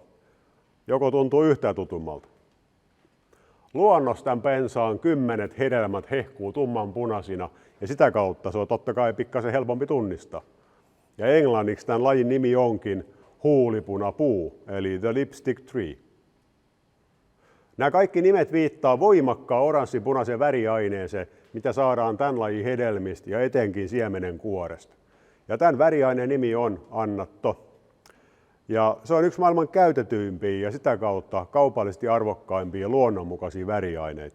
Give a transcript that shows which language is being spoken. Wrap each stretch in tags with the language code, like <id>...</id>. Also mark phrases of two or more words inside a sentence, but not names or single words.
<fi>Joko tuntuu yhtään tutummalta? Luonnossa tämän pensaan 10 hedelmät hehkuu tummanpunaisina ja sitä kautta se on totta kai pikkasen helpompi tunnistaa. Ja englanniksi tämän lajin nimi onkin huulipunapuu eli</fi> <en>the lipstick tree.</en> <fi>Nämä kaikki nimet viittaa voimakkaan oranssi-punaiseen väriaineeseen, mitä saadaan tämän lajin hedelmistä ja etenkin siemenen kuoresta. Ja tämän väriaineen nimi on annatto. Ja se on yksi maailman käytetyimpiä ja sitä kautta kaupallisesti arvokkaimpia luonnonmukaisia väriaineita.</fi>